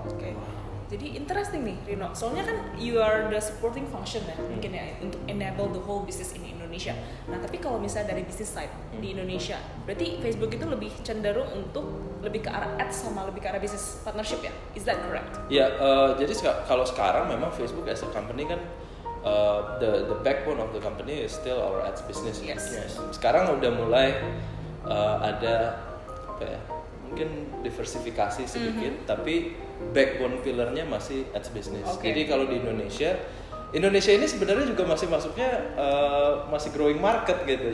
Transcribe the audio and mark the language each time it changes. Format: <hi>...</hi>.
<id>Oke. Jadi</id> <en>interesting</en> <id>nih Rino. Soalnya kan</id> <en>you are the supporting function</en> <id>ya mungkin ya untuk</id> <en>enable the whole business in Indonesia.</en> <id>Nah, tapi kalau misalnya dari business side di Indonesia, berarti Facebook itu lebih cenderung untuk lebih ke arah ads sama lebih ke arah</id> <en>business partnership</en> <id>ya?</id> <en>Is that correct?</en> <id>Ya, jadi kalau sekarang memang</id> <en>Facebook as a company kan the backbone of the company is still our ads business. Yes.</en> <id>Sekarang udah mulai ada apa ya? Mungkin diversifikasi sedikit, tapi backbone pillarnya masih ads business.</id> <en>Okay.</en> <id>Jadi kalau di Indonesia ini sebenarnya juga masih masuknya masih</id> <en>growing market</en> <id>gitu.</id>